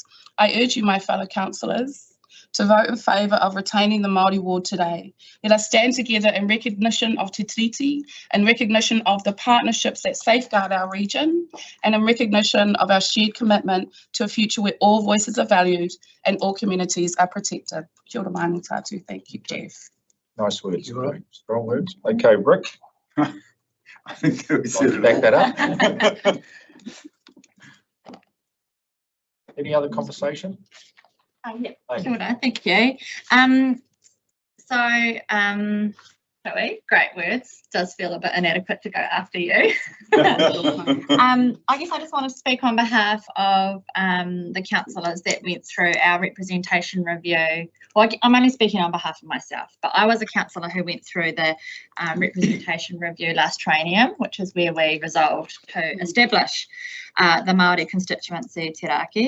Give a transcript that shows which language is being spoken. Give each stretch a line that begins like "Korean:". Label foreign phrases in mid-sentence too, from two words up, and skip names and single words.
English: I urge you, my fellow councillors, to vote in favour of retaining the Māori ward today. Let us stand together in recognition of Te Tiriti, in recognition of the partnerships that safeguard our region, and in recognition of our shared commitment to a future where all voices are valued and all communities are protected.
Māori: Kia ora mai tātou.
English: Thank you, Jeff. Nice words, strong words. Okay, Rick. I think that we said Back that up. Any other conversation? Yeah, Amy.
Māori: kia ora,
English: thank you. Chloe, great words. Does feel a bit inadequate to go after you. I guess I just want to speak on behalf of the councillors that went through our representation review. Well, I'm only speaking on behalf of myself, but I was a councillor who went through the representation review last triennium, which is where we resolved to establish the Māori constituency Te Raki.